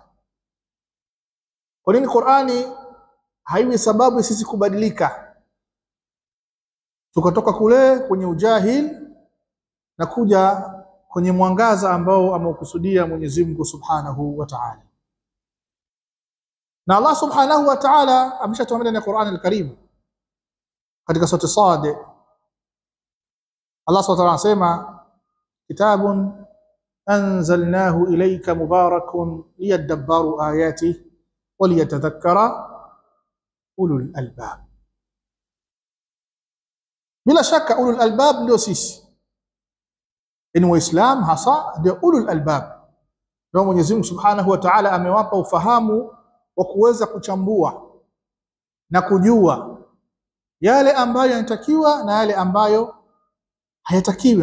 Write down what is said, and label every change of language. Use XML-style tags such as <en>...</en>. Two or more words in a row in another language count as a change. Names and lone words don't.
<sw>Kwa nini Qur'ani haiwi sababu sisi kubadilika, tukatoka kule kwenye ujahil na kuja kwenye mwangaza ambao ameukusudia Mwenyezi Mungu</sw> <ar>سبحانه وتعالى?</ar> <sw>Na Allah</sw> <ar>سبحانه وتعالى</ar> <sw>ameshatuambia ndani ya Qur'an al-Karim katika sura Sad, Allah</sw> <ar>سبحانه وتعالى</ar> <sw>anasema,</sw> <ar>kitabun أنزلناه إليك مبارك ليدبروا آياته وليتذكر أولو الألباب.</ar> <sw>bila shaka</sw> <ar>أولو الألباب</ar> <sw>ndio sisi, ni Waislamu hasa ndio</sw> <ar>أولو الألباب.</ar> <sw>Ndio Mwenyezi Mungu</sw> <ar>سبحانه وتعالى</ar> <sw>amewapa ufahamu wa kuweza kuchambua na kujua yale ambayo yanatakiwa na yale ambayo hayatakiwi.</sw>